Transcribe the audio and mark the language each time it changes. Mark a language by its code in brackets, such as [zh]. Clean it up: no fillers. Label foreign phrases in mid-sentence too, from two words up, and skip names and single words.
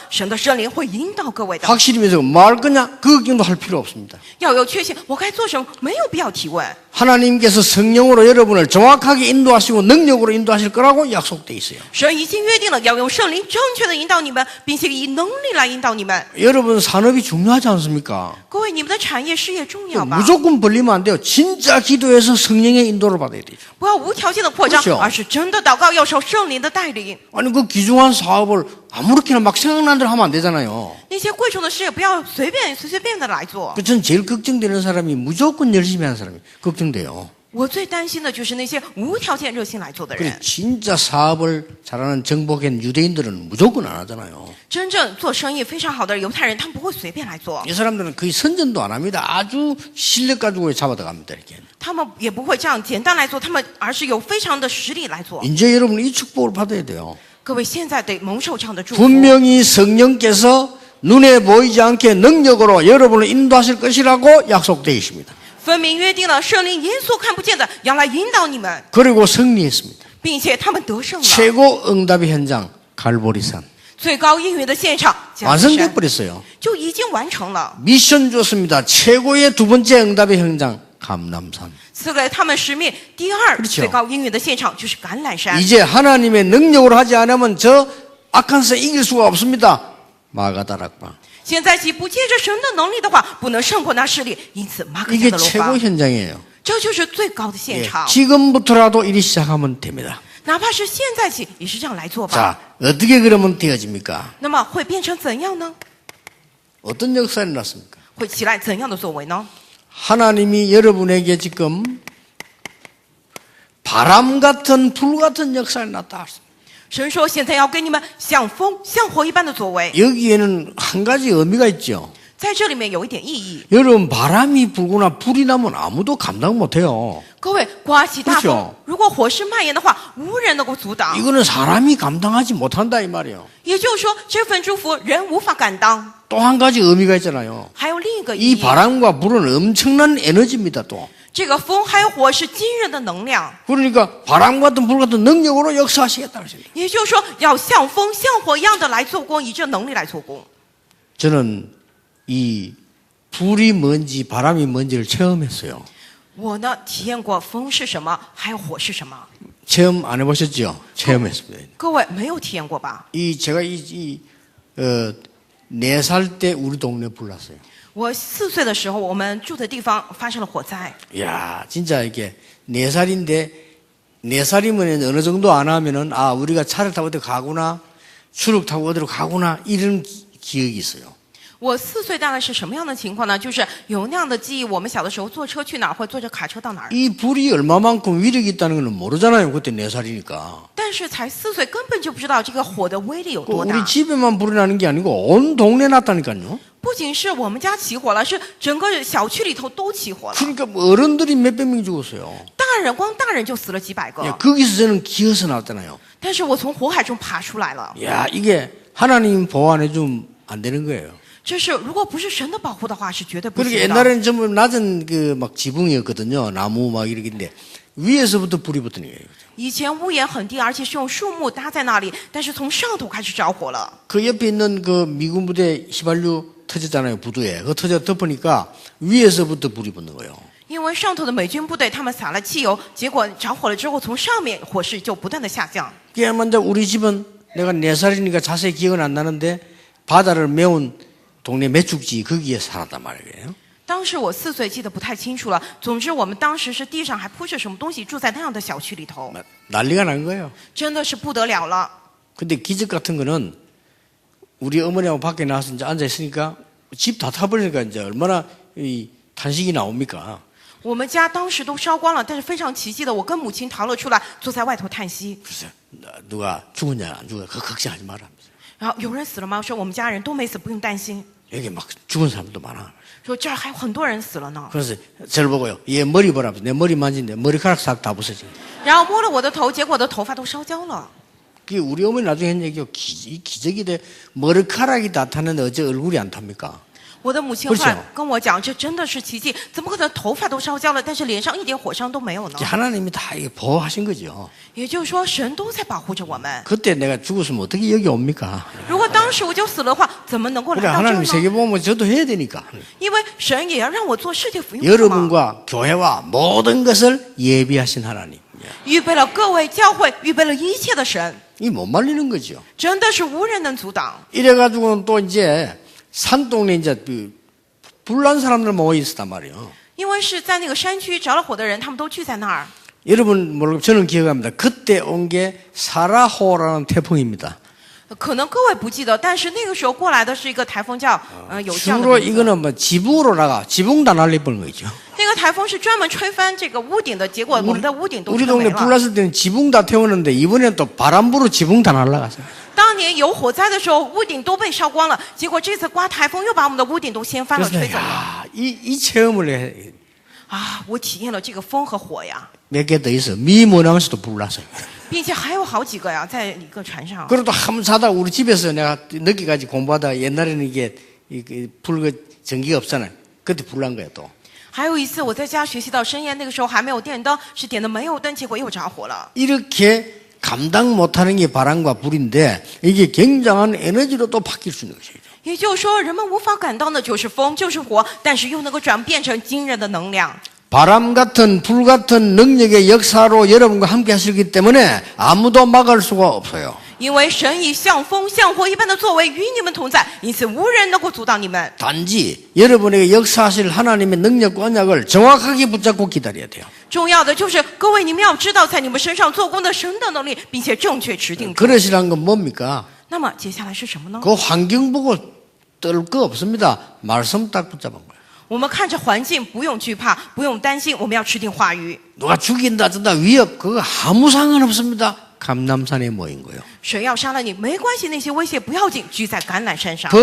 [zh] 神的圣灵会引导各位的。 [ko] 확실히 믿어 뭐 할 거냐 그 걱정도 할 필요 없습니다. [zh] 要有确信，我该做什么，没有必要提问。 [ko] 하나님께서 성령으로 여러분을 정확하게 인도하시고 능력으로 인도하실 거라고 약속돼 있어요. [zh] 神已经约定了要用圣灵正确的引导你们，并且以能力来引导你们。 [ko] 여러분 산업이 중요하지 않습니까? [zh] 各位，你们的产业事业重要吧？ [ko] 무조건 벌리면 안 돼요. 진짜 기도해서 성령의 인도를 받아야 되죠. [zh] 不要无条件的扩张 [ko] 그렇죠 ， [zh] 而是真的祷告，要受圣灵的带领。 [ko] 아니 그 귀중한 사업을 아무렇게나 막 생각나는 대로 하면 안 되잖아요. [zh] 那些贵重的事业不要随便的来做。 [ko] 전 제일 걱정되는 사람이 무조건 열심히 하는 사람이 걱정돼요. [zh] 我最担心的就是那些无条件热心来做的 [ko] 그래 [zh] 人。 [ko] 진짜 사업을 잘하는 정복한 유대인들은 무조건 안 하잖아요. [zh] 真正做生意非常好的犹太人，他们不会随便来做， [ko] 이 사람들은 거의 선전도 안 합니다. 아주 실력 가지고 잡아들어갑니다. 이렇게. [zh] 他们也不会这样简单来做，他们而是有非常的实力来做。 [ko] 이제 여러분 이 축복을 받아야 돼요. [zh] 各位现在得蒙受这样的祝福。 [ko] 분명히 성령께서 눈에 보이지 않게 능력으로 여러분을 인도하실 것이라고 약속되어 있습니다. [zh] 分明约定了圣灵严肃看不见的要来引导你们， [ko] 그리고 승리했습니다. [zh] 并且他们得胜了。 [ko] 최고 응답의 현장 갈보리산 [zh] 最高应允的现场加利 [ko] 완성돼 [zh] 山 [ko] 버렸어요. [zh] 就已经完成了， [ko] 미션 줬습니다. 최고의 두 번째 응답의 현장 감람산. [zh] 赐给他们使命。第二 [ko] 그렇죠 [zh] 最高应允的现场就是橄榄山。 [ko] 이제 하나님의 능력으로 하지 않으면 저 악한 새 이길 수가 없습니다. 마가다락방. [zh] 现在起不借着神的能力的话，不能胜过那势力，因此马可家 [ko] 이게 [zh] 的楼 [ko] 최고 [zh] 房， [ko] 현장이에요. [zh] 这就是最高的 [ko] 예, [zh] 现场。 [ko] 지금부터라도 일이 시작하면 됩니다. [zh] 哪怕是现在起，也是这样来做吧。 [ko] 자, 어떻게 그러면 되어집니까? [zh] 那么会变成怎样呢？ [ko] 어떤 역사가 일어났습니까? [zh] 会起来怎样的作为呢？ [ko] 하나님이 여러분에게 지금 바람 같은 불 같은 역사를 나타났습니다. [zh] 神说现在要给你们像风像火一般的作为， [ko] 여기에는 한 가지 의미가 있죠. [zh] 在这里面有一点意义。 [ko] 여러분 바람이 불거나 불이 나면 아무도 감당 못해요. [zh] 各位，刮起大 [ko] 그렇죠 [zh] 风，如果火势蔓延的话，无人能够阻挡。 [ko] 이거는 사람이 감당하지 못한다 이 말이에요. [zh] 也就是说，这份祝福人无法感当。 [ko] 또 한 가지 의미가 있잖아요. [zh] 还有另一个意 [ko] 이 [zh] 义， [ko] 바람과 불은 엄청난 에너지입니다. 또 [zh] 这个风还有火是惊人的能量。 [ko] 그러니까 바람 같은 불 같은 능력으로 역사하시겠다 그랬습니다. [zh] 也就是说，要像风像火一样的来做工，以这能力来做工。 [ko] 저는 이 불이 뭔지 바람이 뭔지를 체험했어요. [zh] 我呢，体验过风是什么，还有火是什么。 [ko] 체험 안 해보셨죠? 체험했습니다. [zh] 各位没有体验过吧？ [ko] 제가 4살 때 우리 동네 불났어요. [zh] 我4岁的时候，我们住的地方发生了火灾。 [ko] 이야, 진짜 이게 4살인데 4살이면 어느 정도 안 하면은 아, 우리가 차를 타고 어디 가구나, 추룩 타고 어디로 가구나 이런 기억이 있어요. [zh] 我4岁大概是什么样的情况呢？就是有那样的记忆，我们小的时候坐车去哪儿，或坐着卡车到哪儿。 [ko] 이 불이 얼마만큼 위력이 있다는 건 모르잖아요. 그때 4살이니까. [zh] 但是才4岁，根本就不知道这个火的威力有多 [ko] 우리 [zh] 大。 [ko] 집에만 불이 나는 게 아니고 온 동네 났다니까요. [zh] 不仅是我们家起火了，是整个小区里头都起火了。 [ko] 그러니까 어른들이 몇백 명 죽었어요. [zh] 光大人就死了几百个。 [ko] 거기서 저는 기어서 나왔잖아요. [zh] 但是我从火海中爬出来了。 [ko] 야, 이게 하나님 보완해 주면 안 되는 거예요. [zh] 这是如果不是神的保护的话，是绝对不 [ko] 그렇게 [zh] 行的。 [ko] 옛날에는 전부 낮은 그 막 지붕이었거든요. 나무 막 이렇게인데 위에서부터 불이 붙는 거예요. [zh] 以前屋檐很低，而且是用树木搭在那里，但是从上头开始着火了。 [ko] 그 옆에 있는 그 미군 부대 휘발유 터졌잖아요. 부두에. 그 터져 덮으니까 위에서부터 불이 붙는 거예요. [zh] 因为上头的美军部队他们撒了汽油，结果着火了之后，从上面火势就不断的下降。 [ko] 그야말로 우리 집은 내가 4살이니까 자세히 기억은 안 나는데 바다를 메운 동네 매축지 거기에 살았단 말이에요. [zh] 当时我4岁，记得不太清楚了。总之，我们当时是地上还铺着什么东西，住在那样的小区里头， [ko] 난리가 난 거예요. [zh] 真的是不得了了。 [ko] 근데 기적 같은 거는 우리 어머니하고 밖에 나와서 이제 앉아 있으니까 집 다 타버리니까 이제 얼마나 이 탄식이 나옵니까? [zh] 我们家当时都烧光了，但是非常奇迹的，我跟母亲逃了出来，坐在外头叹息。 [ko] 글쎄 누가 죽었냐 안 죽었냐 그 걱정하지 마라. [zh] 然后有人死了吗？我说我们家人都没死，不用担心。 [ko] 여기 막 죽은 사람도 많아. [zh] 说这儿还有很多人死了呢。 [ko] 그래서 저를 보고요. 얘 머리 보라. 내 머리 만지는데 머리카락 싹 다 부서져. [zh] 然后摸了我的头，结果我的头发都烧焦了。 [ko] 그게 우리 어머니 나중에 한 얘기요. 기적이 돼. 머리카락이 다 타는데 어째 얼굴이 안 탑니까? [zh] 我的母亲后来跟我讲，这真的是奇迹，怎么可能头发都烧焦了，但是脸上一点火伤都没有呢？ [ko] 하나님이 다 이게 보호하신 거죠. [zh] 也就是说，神都在保护着我们。 [ko] 그때 내가 죽었으면 어떻게 여기 옵니까? [zh] 如果当时我就死了的话，怎么能够来 [ko] 그래 [zh] 到这儿 [ko] 하나님 [zh] 呢？ [ko] 세계보험을 저도 해야 되니까. [zh] 因为神也要让我做世界福音嘛， [ko] 여러분과 교회와 모든 것을 예비하신 하나님. [zh] 预备了各位教会，预备了一切的神， [ko] 이 못 말리는 거죠. [zh] 真的是无人能阻挡。 [ko] 이래가지고는 또 이제 산동네 이제 불난 사람들 모여 있었단 말이에요. [zh] 因为是在那个山区着了火的人，他们都聚在那儿。 [ko] 여러분 모르고 저는 기억합니다. 그때 온 게 사라호라는 태풍입니다. [zh] 可能各位不记得，但是那个时候过来的是一个台风叫有这样的 [ko] 주로 [zh] 名字。 [ko] 이거는 뭐 지붕으로 나가 지붕 다 날려버린 거죠. [zh] 那个台风是专门吹翻这个屋顶的，结果我们的屋顶都 [ko] 우리 [zh] 吹没 [ko] 동네 [zh] 了。 [ko] 불났을 때는 지붕 다 태우는데 이번엔 또 바람 불어 지붕 다 날아갔어요. [zh] 当年有火灾的时候，屋顶都被烧光了，结果这次刮台风又把我们的屋顶都掀翻了， [ko] 그래서 [zh] 吹走了。 [ko] 야, 이 체험을 [zh] 啊，我体验了这个风和火呀， [ko] 몇 개 더 있어. 미모낭수도 불났어요. [zh] 并且还有好几个呀，在一个船上。 [ko] 그리고 또 한번 자다 우리 집에서 내가 늦게까지 공부하다 옛날에는 이게 불 전기가 없잖아요. 그때 불난 거야 또. [zh] 还有一次我在家学习到深夜，那个时候还没有电灯，是点的煤油灯，结果又着火了。 [ko] 이렇게 감당 못하는 게 바람과 불인데 이게 굉장한 에너지로 또 바뀔 수 있는 것이죠. [zh] 也就是说，人们无法感到的就是风，就是火，但是又能够转变成惊人的能量。 [ko] 바람 같은 불 같은 능력의 역사로 여러분과 함께 하시기 때문에 아무도 막을 수가 없어요. [zh] 因为神以像风像火一般的作为与你们同在，因此无人能够阻挡你们。 [ko] 단지 여러분에게 역사하실 하나님의 능력과 언약을 정확하게 붙잡고 기다려야 돼요. [zh] 重要的就是各位，你们要知道在你们身上做工的神的能力，并且正确持定住。 [ko] 그러시란 건 뭡니까? [zh] 那么接下来是什么呢？ [ko] 그 환경 보고 떨 거 없습니다. 말씀 딱 붙잡은 거예요. [zh] 我们看着环境，不用惧怕，不用担心，我们要持定话语。 [ko] 누가 죽인다, 든다, 위협, 그거 아무 상관없습니다. 감남산에 모인 거예요. [zh] 谁要杀了你没关系，那些威胁不要紧，聚在橄榄山上。